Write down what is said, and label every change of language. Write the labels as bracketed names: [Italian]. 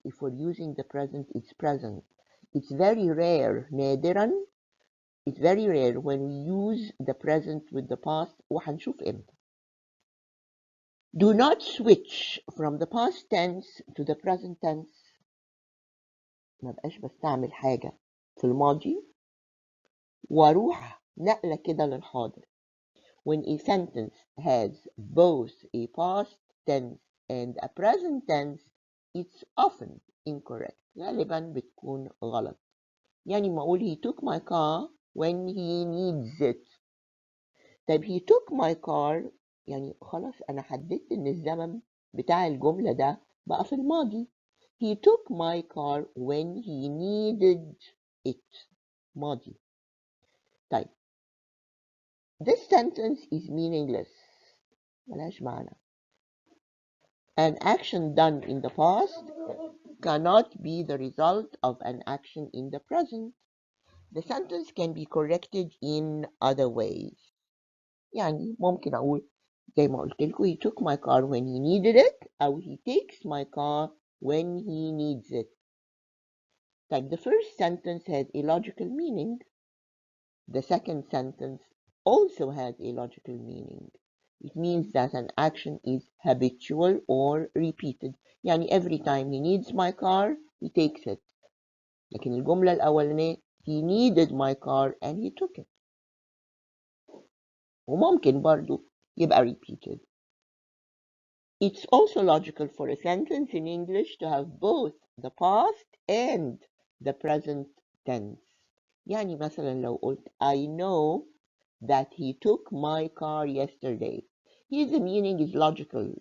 [English] If we're using the present it's present. It's very rare نادرا it's very rare when we use the present with the past [Arabic] وهنشوف امتى. [English] Do not switch from the past tense to the present tense. [Arabic] ما بقاش بستعمل حاجة في الماضي واروح نقلة كده للحاضر. [English] When a sentence has both a past tense and a present tense it's often incorrect. [Arabic] غالبا بتكون غلط. يعني ما اقول [English] he took my car when he needs it. [Arabic] طيب [English] he took my car [Arabic] يعني خلاص انا حددت ان الزمن بتاع الجملة ده بقى في الماضي. [English] He took my car when he needed it. [Arabic] ماضي. [English] طيب this sentence is meaningless. [Arabic] ملهاش معنى. [English] An action done in the past cannot be the result of an action in the present. The sentence can be corrected in other ways. [Arabic] يعني ممكن أقول زي ما قلت لكم [English] he took my car when he needed it أو he takes my car when he needs it. طيب the first sentence has a logical meaning. The second sentence also has a logical meaning. It means that an action is habitual or repeated. [Arabic] يعني [English] every time he needs my car he takes it. [Arabic] لكن الجملة الأولانية [English] he needed my car and he took it. [Arabic] وممكن برضو يبقى repeated. [English] It's also logical for a sentence in English to have both the past and the present tense. [Arabic] يعني مثلا لو قلت [English] I know that he took my car yesterday. Here the meaning is logical.